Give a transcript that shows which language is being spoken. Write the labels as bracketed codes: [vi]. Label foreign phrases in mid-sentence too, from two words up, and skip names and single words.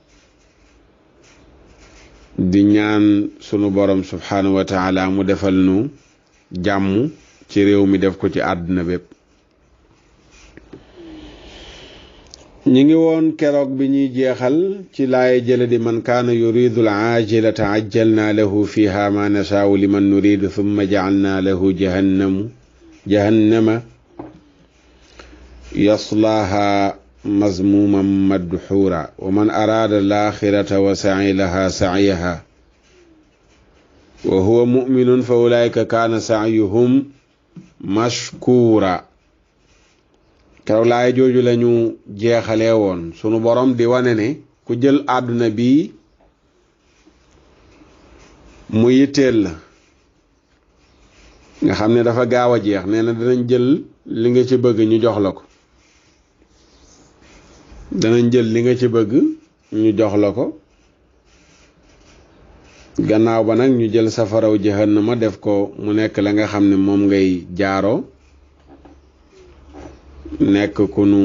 [wo] di ñaan sunu borom [ar] سبحانه وتعالى [wo] mu defal nu jàmm ci réew mi def ko ci àdduna bépp ñi ngi woon keroog bi ñuy jeexal ci laaye jële di [ar] من كان يريد العاجلة عجلنا له فيها ما نشاء لمن نريد ثم جعلنا له جهنم يصلاها مذموما مدحورا ومن أراد الآخرة وسعى لها سعيها وهو مؤمن فأولئك كان سعيهم مشكورا [wo] keroog laay jooju lañu jeexalee woon sunu borom di wane ne ku jël àdduna bi mu yitteel la nga xam ne dafa gaaw a jeex nee na danañ jël li nga ci bëgg ñu jox la ko danañ jël li nga ci bëgg ñu jox la ko gannaaw ba nag ñu jël safaraw jahannama def ko mu nekk la nga xam ne moom ngay jaaroo nekk ku